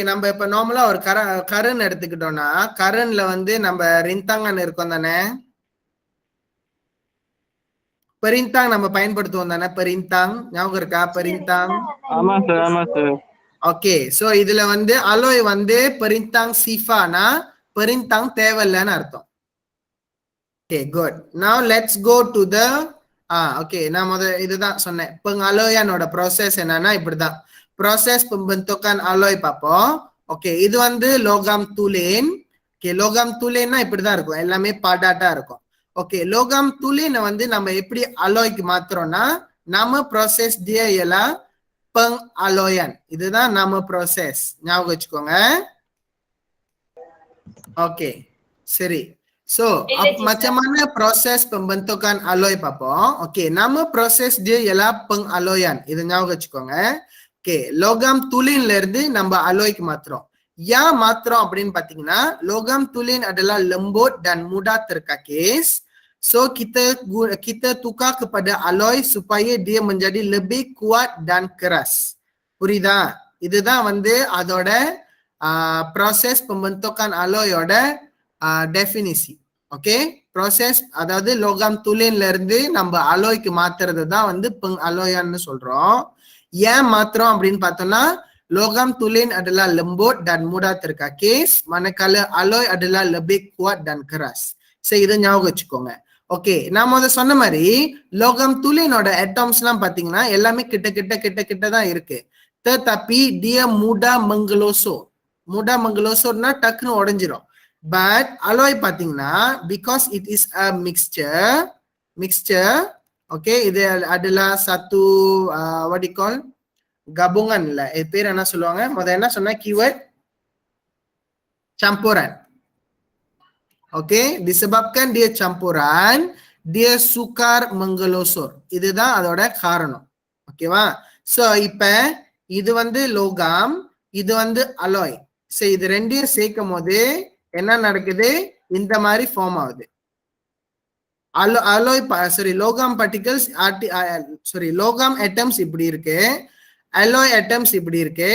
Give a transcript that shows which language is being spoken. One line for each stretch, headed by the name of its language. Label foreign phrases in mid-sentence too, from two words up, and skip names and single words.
Tamil: நம்ம இப்ப நார்மலா ஒரு கரன் எடுத்துக்கிட்டோம்னா கரன்ல வந்து நம்ம ரிந்தாங்கன் இருக்கும் தானே, பெரிந்தாங் நம்ம பயன்படுத்துவோம் தானே. பெரிந்தாங் ஞாபகம் இருக்கா? பெரிந்தாங். ஆமா சார், ஆமா சார். ஓகே, சோ இதுல வந்து அலோய் வந்து பெரிந்தாங் சீஃபானா பெரிந்தாங் தேவையில்லைன்னு அர்த்தம். ஓகே, குட்.
English: now let's go to the
Tamil: ஓகே, நான் இதுதான் சொன்னேன். அலோயானோட ப்ராசஸ் என்னன்னா இப்படிதான்.
Malay: proses pembentukan aloi
Tamil: பார்ப்போம். ஓகே, இது வந்து
Malay: logam tulen.
Tamil: ஓகே,
Malay: logam tulenனா
Tamil: இப்படிதான் இருக்கும், எல்லாமே பாடாட்டா இருக்கும். ஓகே,
Malay: logam tulenஐ
Tamil: வந்து நம்ம எப்படி அலோய்க்கு மாத்துறோம்னா நாம
Malay: proses dia ialah pengaloyan.
Tamil: இதுதான் நாம ப்ராசஸ், ஞாபகம் வச்சுக்கோங்க. ஓகே, சரி.
Malay: So, macam mana proses pembentukan alloy பார்ப்போம்.
Tamil: ஓகே,
Malay: nama proses dia ialah pengaloyan.
Tamil: இதை ஞாபகம் வச்சுக்கோங்க. ஓகே,
Malay: logam tulenல
Tamil: இருந்து நம்ம அலோய்க்கு மாத்துறோம். ஏன் மாத்துறோம் அப்படின்னு பாத்தீங்கன்னா
Malay: logam tulen adalah lembut dan mudah terkakis. So kita tukar kepada alloy supaya dia menjadi lebih kuat dan keras.
Tamil: புரியுதா? இதுதான் வந்து அதோட
Malay: proses pembentukan alloy-ஓட
Tamil: டெஃபினிசி. ஓகே, ப்ராசஸ் அதாவது
Malay: logam tulenல
Tamil: இருந்து நம்ம அலோய்க்கு மாத்துறது தான் வந்து அலோயான்னு சொல்றோம். ஏன் மாத்துறோம் அப்படின்னு பார்த்தோம்னா
Malay: logam tulen adalah lembut dan mudah terkakis, manakala alloy adalah lebih kuat dan keras.
Tamil: சரி, இதை ஞாபகம் வச்சுக்கோங்க. ஓகே, நாம அதை சொன்ன மாதிரி
Malay: logam tulenஓட
Tamil: அட்டாம்ஸ் எல்லாம் பாத்தீங்கன்னா எல்லாமே கிட்ட கிட்ட கிட்ட கிட்ட தான் இருக்கு.
Malay: tetapi dia mudah menggelosor. mudah menggelosorனா
Tamil: டக்குன்னு உடைஞ்சிரும். பட் அலோய் பாத்தீங்கன்னா
English: because it is a mixture,
Tamil: ஓகே, இது
Malay: adalah satu
English: what do you call
Tamil: gabungan இல்ல, இது பேர் என்ன சொல்லுவாங்க? முதல்ல என்ன சொன்ன கீவேர்ட்?
Malay: campuran. ஓகே, disebabkan dia campuran dia sukar menggelosor.
Tamil: இதுதான் அதோட காரணம். ஓகேவா? சோ இப்ப இது வந்து லோகம், இது வந்து அலோய். சோ இது ரெண்டையும் சேர்க்கும் போது என்ன நடக்குது? இந்த மாதிரி ஃபார்ம் ஆகுது. அலோய் லோகம் பார்ட்டிகல்ஸ் லோகம் அட்டம்ஸ் இப்படி இருக்கு, அலோய் அட்டம்ஸ் இப்படி இருக்கு.